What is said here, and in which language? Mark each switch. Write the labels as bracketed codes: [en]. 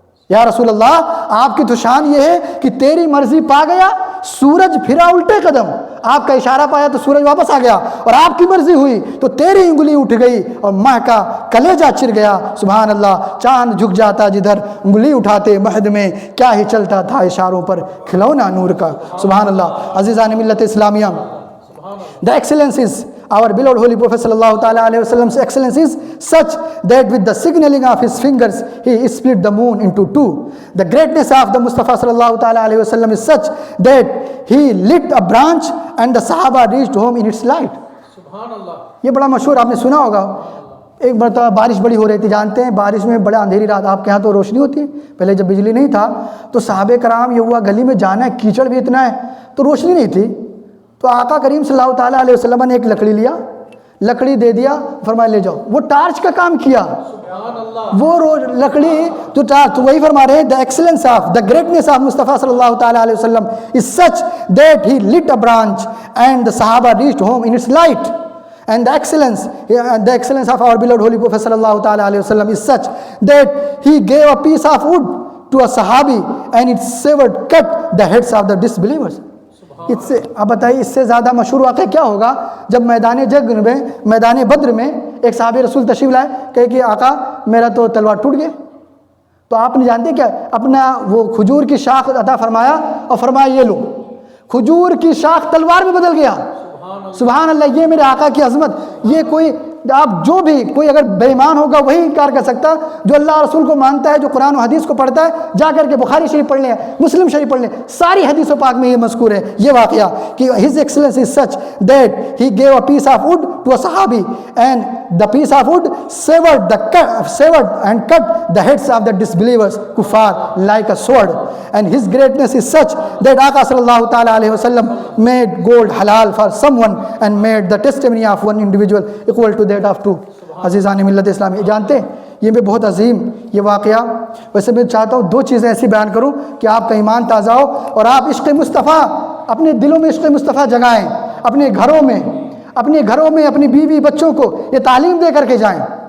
[ur] یا رسول اللہ، آپ کی تو شان یہ ہے کہ تیری مرضی پا گیا، سورج پھرا الٹے قدم. آپ کا اشارہ پایا تو سورج واپس آ گیا، اور آپ کی مرضی ہوئی تو تیری انگلی اٹھ گئی اور ماہ کا کلیجہ چر گیا. سبحان اللہ. چاند جھک جاتا جدھر انگلی اٹھاتے مہد میں، کیا ہی چلتا تھا اشاروں پر کھلونا نور کا. سبحان اللہ. عزیزان ملت اسلامیہ، [en] the excellence is our beloved holy prophet sallallahu ta'ala alayhi wasallam's excellence is such that with the signaling of his fingers he split the moon into two. The greatness of the Mustafa sallallahu ta'ala alayhi wasallam is such that he lit a branch and the Sahaba reached home in its light. [ur] یہ بڑا مشہور، آپ نے سنا ہوگا. ایک مرتبہ بارش بڑی ہو رہی تھی، جانتے ہیں بارش میں بڑا اندھیری رات، آپ کے ہاں تو روشنی ہوتی ہے، پہلے جب بجلی نہیں تھا تو صحابہ کرام یہ ہوا گلی میں جانا ہے، کیچڑ بھی اتنا ہے تو روشنی نہیں تھی. تو آقا کریم صلی اللہ تعالیٰ علیہ وسلم نے ایک لکڑی لیا، لکڑی دے دیا، فرمایا لے جاؤ. وہ ٹارچ کا کام کیا، وہ لکڑی تو ٹارچ. تو وہی فرما رہے ہیں [en] the excellence of the greatness of Mustafa صلی اللہ تعالیٰ علیہ وسلم is such that he lit a branch and the Sahaba reached home in its light. And the excellence of our beloved holy prophet صلی اللہ تعالیٰ علیہ وسلم is such that he gave a piece of wood to a Sahabi and it severed, cut the heads of the disbelievers. [ur] اس سے اب بتائیے، اس سے زیادہ مشہور واقعہ کیا ہوگا؟ جب میدان جنگ میں، میدان بدر میں ایک صحابی رسول تشریف لائے، کہے کہ آقا میرا تو تلوار ٹوٹ گیا. تو آپ نے جانتے کیا، اپنا وہ کھجور کی شاخ عطا فرمایا اور فرمایا یہ لو. کھجور کی شاخ تلوار میں بدل گیا. سبحان اللہ. یہ میرے آقا کی عظمت. یہ کوئی آپ جو بھی کوئی اگر بے ایمان ہوگا وہی انکار کر سکتا، جو اللہ رسول کو مانتا ہے، جو قرآن و حدیث کو پڑھتا ہے، جا کر کے بخاری شریف پڑھ لیں، مسلم شریف پڑھ لیں، ساری حدیث و پاک میں یہ مذکور ہے یہ واقعہ کہ [en] his excellence is such that he gave a piece of wood to a sahabi and the piece of wood severed and cut the heads of the disbelievers kuffar like a sword. And his greatness is such that Aqa sallallahu ta'ala alayhi wasallam made gold halal for someone and made the testimony of one individual equal to that of two. [ur] عزیزان ملت اسلامی، جانتے ہیں یہ بھی بہت عظیم یہ واقعہ. ویسے میں چاہتا ہوں 2 چیزیں ایسی بیان کروں کہ آپ کا ایمان تازہ ہو اور آپ عشق مصطفیٰ اپنے دلوں میں عشق مصطفیٰ جگائیں، اپنے گھروں میں اپنی بیوی بچوں کو یہ تعلیم دے کر کے جائیں.